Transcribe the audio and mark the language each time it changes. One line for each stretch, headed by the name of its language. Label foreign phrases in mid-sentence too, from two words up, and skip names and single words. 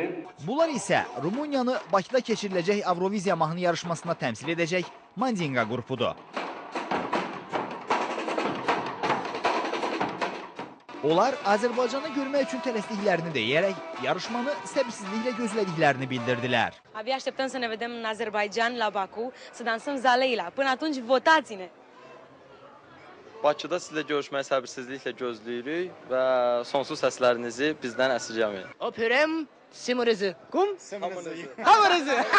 Azerbaijani: Bunlar isə Rumıniyanı Bakıda keçiriləcək Avroviziya mahnı yarışmasına təmsil edəcək Mandinga qrupudur. Onlar Azərbaycanı görmək üçün tələsdiklərini deyərək yarışmanı səbirsizliklə gözlədiklərini bildirdilər.
Romanian: Abia așteptăm să ne vedem în Azerbaycan, la Baku, să dansăm Zaleyla. Până atunci, votați-ne!
Azerbaijani: Bakıda sizlə görüşməyi səbirsizliklə gözləyirik və sonsuz səslərinizi bizdən əsirgəməyin. Öpürəm siminizi. Kum? Hamınızı.